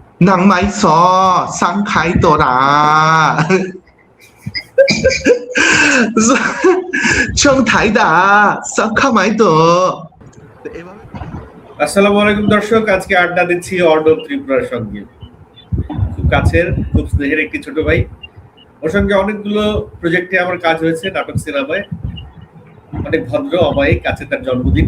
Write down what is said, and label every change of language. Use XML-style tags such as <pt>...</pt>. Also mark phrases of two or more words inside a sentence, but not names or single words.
<bn>能买锁sang开朵啦，冲台 da sang ka mai do। আসসালামু আলাইকুম দর্শক, আজকে আড্ডা দিচ্ছি অর্ণব ত্রিপুরার সঙ্গে। খুব কাছের, খুব স্নেহের একটি ছোট ভাই। ওর সঙ্গে অনেকগুলো প্রজেক্টে আমার কাজ হয়েছে, নাটক সিনেমায়। অনেক ভদ্র, অমায়িক। আছে তার জন্মদিন।</bn>